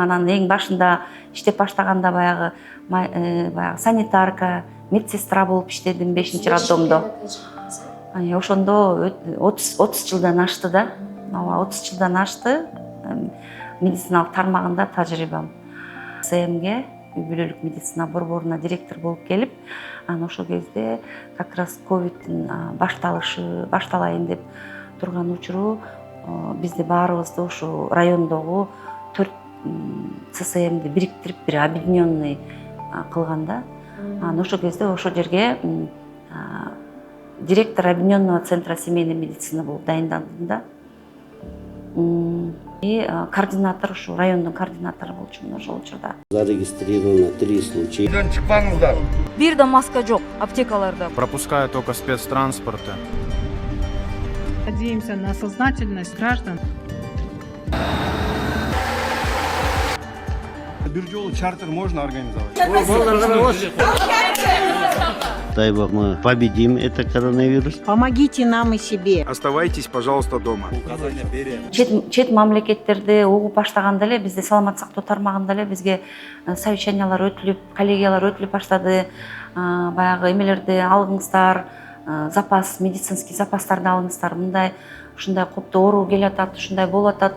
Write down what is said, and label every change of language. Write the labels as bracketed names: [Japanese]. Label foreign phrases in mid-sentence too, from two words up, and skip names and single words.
[Kyrgyz] Анан эң башында иштеп баштаганда баягы санитарка, медсестра болуп иштедим 5-чи роддомдо. Ошондо 30 жылдан ашты да. 30 жылдан ашты медициналык тармагында тажрыйбам. СМге үй бүлөлүк медицина борборуна директор болуп келип, анан ошол кезде [Russian] как раз [Kyrgyz] ковидтин башталайын деп турган учуру бизди баарыбызды ушу райондогу 4 ЦСМди бириктирип бир объединенный кылганда, анан ошол кезде ошол жерге директор [Russian] объединенного центра семейной медицины [Kyrgyz] болуп дайындалдым да. И координатор ушу райондун координатору болчумун ошол учурда. [Russian] Зарегистрировано 3 случая. [Kyrgyz] Үйдөн чыкпаңыздар. Бир да маска жок, аптекаларда. [Russian] Пропускают только спецтранспорты. Надеемся на сознательность граждан. [Kyrgyz] Бир жолу чартер [Russian] можно организовать? Дай бог мы победим этот коронавирус. Помогите нам и себе. Оставайтесь, пожалуйста, дома. [Kyrgyz] Чет мамлекеттерде угуп баштаганда эле бизде саламат сактоо тармагында эле бизге совещаниялар өтүлүп, коллегиялар өтүлүп баштады. Баягы эмелерди алыңыздар, запас, медицинский запастарды алыңыздар. Мындай ушундай коптуу оору келатат, ушундай болуп атат.